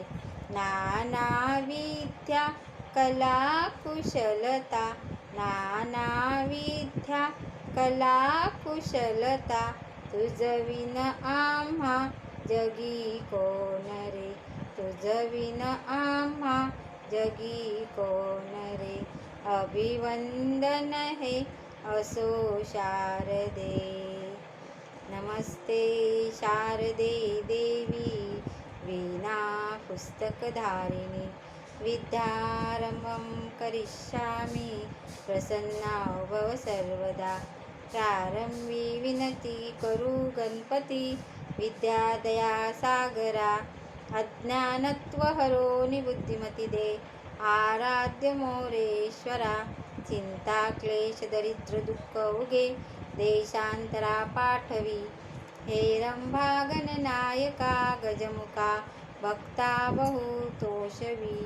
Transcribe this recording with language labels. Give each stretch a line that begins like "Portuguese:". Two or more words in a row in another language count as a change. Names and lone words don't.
Marathi: नाना विद्या कला कुशलता, नाना विद्या कला कुशलता. तुझविन आम्हा जगी कोण रे, तुझविन आम्हा जगी कोण रे. अभिवंदन हे असो शारदे.
Sanskrit: नमस्ते शारदे देवी वीणा पुस्तकधारिणी, विद्यारंभं करिष्यामि प्रसन्ना भव सर्वदा.
Marathi: प्रारंभी विनती करू गणपती, विद्यादया सागरा. अज्ञानत्व हरो निबुद्धिमती दे, आराध्य मोरेश्वरा. चिंता क्लेश दरिद्र दुःख उगे, देशांतरा पाठवी. हे रंभागण नायका गजमुखा, भक्ता बहुतोषवी.